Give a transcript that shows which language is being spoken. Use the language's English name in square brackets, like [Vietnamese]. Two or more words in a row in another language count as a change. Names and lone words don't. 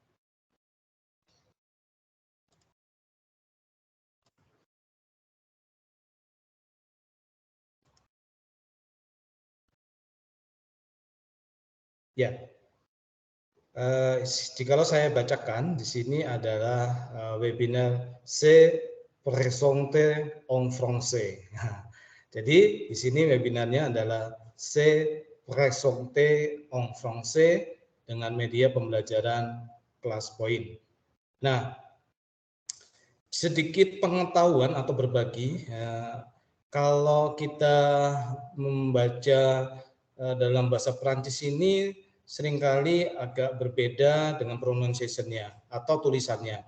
[Indonesian] Ya. Jikalau saya bacakan di sini adalah webinar [French] Se présente en français. [Indonesian] Jadi di sini webinarnya adalah [French] Se présente en français [Indonesian] dengan media pembelajaran ClassPoint. Nah, sedikit pengetahuan atau berbagi, kalau kita membaca dalam bahasa Perancis ini seringkali agak berbeda dengan pronunciation-nya atau tulisannya.